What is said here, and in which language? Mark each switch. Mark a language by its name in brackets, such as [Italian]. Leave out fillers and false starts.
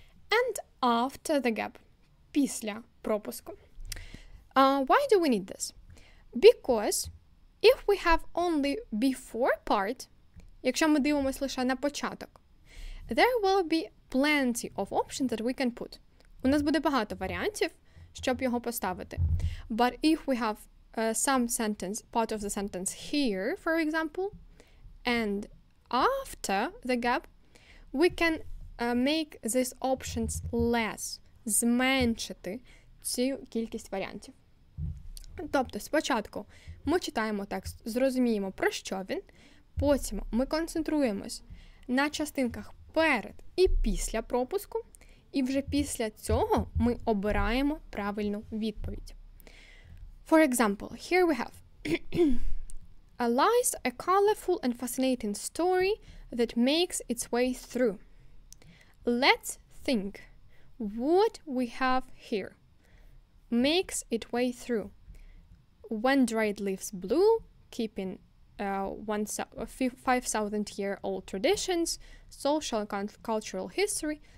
[English] and after the gap, [Ukrainian] після пропуску. [English] Why do we need this? Because if we have only before part, [Ukrainian] якщо ми дивимося лише на початок, [English] there will be plenty of options that we can put. [Ukrainian] У нас буде багато варіантів, щоб його поставити. [English] But if we have some sentence, part of the sentence here, for example, and after the gap, we can make these options less, [Ukrainian] зменшити цю кількість варіантів. Тобто, спочатку ми читаємо текст, зрозуміємо, про що він, потім ми концентруємось на частинках перед і після пропуску, і вже після цього ми обираємо правильну відповідь. [English] For example, here we have lies a colorful and fascinating story that makes its way through. Let's think what we have here. Makes its way through. When dried leaves blue, keeping 5,000-year-old traditions, social and cultural history.